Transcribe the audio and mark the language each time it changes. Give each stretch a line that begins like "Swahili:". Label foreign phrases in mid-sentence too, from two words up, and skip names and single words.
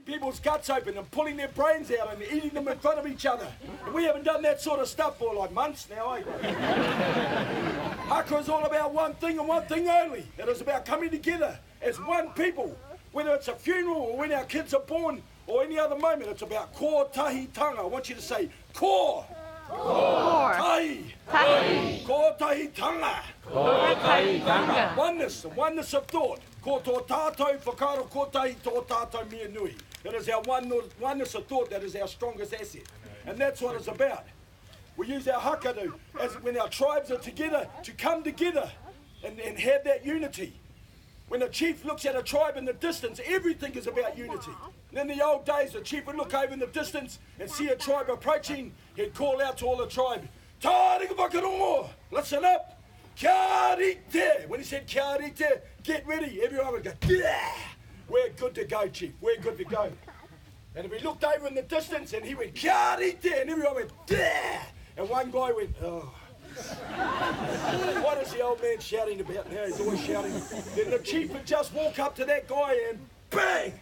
English: people's guts open and pulling their brains out and eating them in front of each other. And we haven't done that sort of stuff for like months now, eh? Haka is all about one thing and one thing only. It is about coming together as one people. Whether it's a funeral or when our kids are born or any other moment, it's about
Māori: ko tahi tanga.
English: I want you to say
Māori: ko. Ko. Tahi. Tahi. Ko tahi tanga. Ko tahi tanga.
English: Oneness, the oneness of thought.
Māori: Ko tō tātou whakaro, ko tahi tō tātou mea nui.
English: It is our oneness of thought that is our strongest asset. And that's what it's about. We use our haka as when our tribes are together, to come together and have that unity. When a chief looks at a tribe in the distance, everything is about unity. And in the old days, the chief would look over in the distance and see a tribe approaching. He'd call out to all the tribe,
Māori: "Tā rika whakarongo,
English: listen up,
Māori: kia rite."
English: When he said
Māori: kia rite,
English: get ready, everyone would go, "Yeah, we're good to go, chief, we're good to go." And if he looked over in the distance and he went,
Māori: "Kia rite,"
English: and everyone went, "Yeah," and one guy went, "Oh." What is the old man shouting about now? He's always shouting. Then the chief would just walk up to that guy and bang!